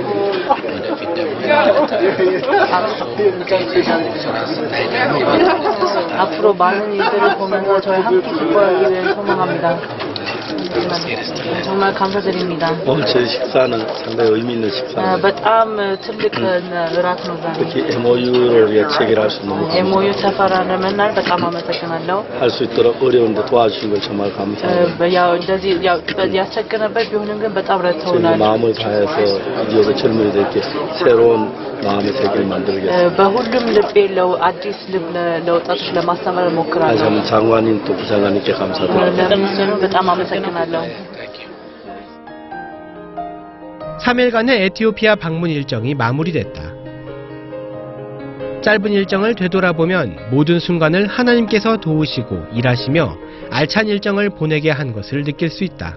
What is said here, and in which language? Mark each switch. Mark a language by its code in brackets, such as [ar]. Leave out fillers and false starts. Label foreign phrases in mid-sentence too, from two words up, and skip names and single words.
[ko] 앞으로 많은 일들을 보면서 저희 함께 기뻐하기를 소망합니다. 정말 감사드립니다. 오늘 제 식사는 상당히 의미 있는 식사입니다. [am] በጣም ትልቅ እራት ነው ዛሬ። [ko] 특히 MOU를 위해 체결할 수 있는 [am] MOU ተፈራርመናል። በጣም አመሰግናለሁ። [ko] 할 수 있도록 어려운데 도와주신 걸 정말 감사합니다. [am] ያው እንደዚህ ያስቸገረበት ቢሆንም ግን በጣም ረድተውናል. [ko] 마음을 다해서 지역의 젊은이들께 새로운 마음의 세계를 만들겠습니다. [am] በሁሉም ልቤ አዲስ ልብ ለወጣቶች ለማስተማር እሞክራለሁ። [ko] 다시 한번 장관님 또 부장관님께 감사드립니다. [am] ለምንም በጣም አመሰግናለሁ. [ko] 3일간의 에티오피아 방문 일정이 마무리됐다. 짧은 일정을 되돌아보면 모든 순간을 하나님께서 도우시고 일하시며 알찬 일정을 보내게 한 것을 느낄 수 있다.